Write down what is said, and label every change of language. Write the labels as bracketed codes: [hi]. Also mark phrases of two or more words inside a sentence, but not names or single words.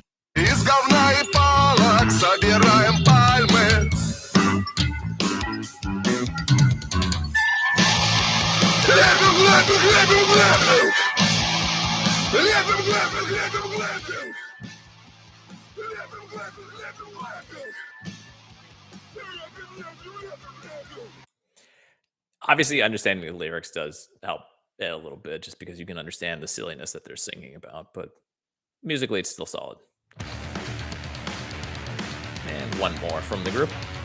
[ru] Из говна и палок собираем пальмы. Лепим, глэпинг, лепим, глэпинг. Лепим, глэпинг, лепим, глэпинг. Лепим, глэпинг, лепим, глэпинг. [en] Obviously, understanding the lyrics does help a little bit, just because you can understand the silliness that they're singing about, but musically it's still solid. And one more from the group.